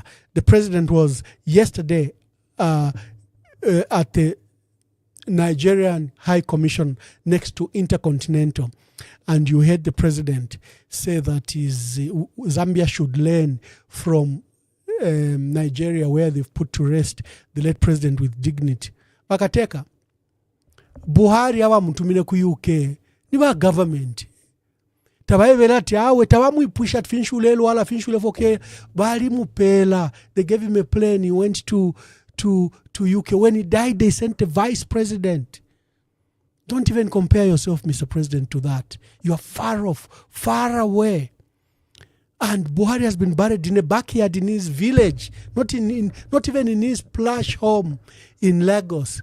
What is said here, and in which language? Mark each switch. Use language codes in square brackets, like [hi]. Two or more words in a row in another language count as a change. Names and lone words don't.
[en] The president was yesterday at the Nigerian High Commission next to Intercontinental, and you heard the president say that Zambia should learn from Nigeria, where they've put to rest the late president with dignity. [bem] Bakateka Buhari awa mutumine ku UK ni ba government tabayebera ati awe tabamwipusha finshulelo wala finshule foke bali mupela. [en] They gave him a plane, he went to UK. When he died, they sent a vice president. Don't even compare yourself, Mr. President, to that. You are far off, far away. And Buhari has been buried in a backyard in his village, not even in his plush home in Lagos.